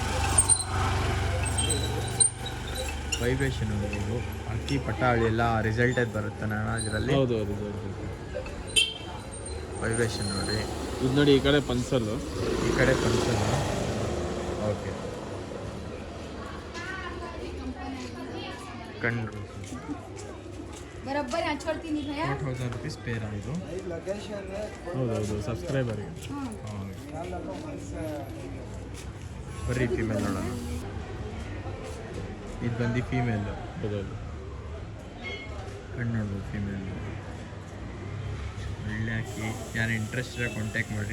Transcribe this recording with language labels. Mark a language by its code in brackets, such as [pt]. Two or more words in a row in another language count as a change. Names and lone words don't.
[kn] ವೈಬ್ರೇಷನ್ ಇದು ಅಕ್ಕಿ ಪಟಾಳಿ ಎಲ್ಲ ರಿಸಲ್ಟೆಡ್ ಬರುತ್ತೆ ಅಣ್ಣ ಇದರಲ್ಲಿ. ಹೌದು, ವೈಬ್ರೇಷನ್ ನೋಡಿ. ಇದು ನೋಡಿ, ಈ ಕಡೆ ಪನ್ಸಲ್ಲು, ಈ ಕಡೆ ಪನ್ಸಲ್. ಓಕೆ, ಕಣ್ಣು [hi] बराबर यहाँ छोड़ती नहीं भैया [kn] 4000 रुपीस ಪೇರ್ ಇದು. ಹೌದು ಸಬ್ಸ್ಕ್ರೈಬರ್ಗೆ. ಬರೀ ಫೀಮೇಲ್ ನೋಡೋಣ. ಇದು ಬಂದು ಫೀಮೇಲ್. ಹೌದೌದು, ಕಣ್ಣು ನೋಡ್ಬೋದು ಫೀಮೇಲ್. ಒಳ್ಳೆ ಹಾಕಿ, ಯಾರು ಇಂಟ್ರೆಸ್ಟ್ ಇರೋ ಕಾಂಟ್ಯಾಕ್ಟ್ ಮಾಡಿರಿ.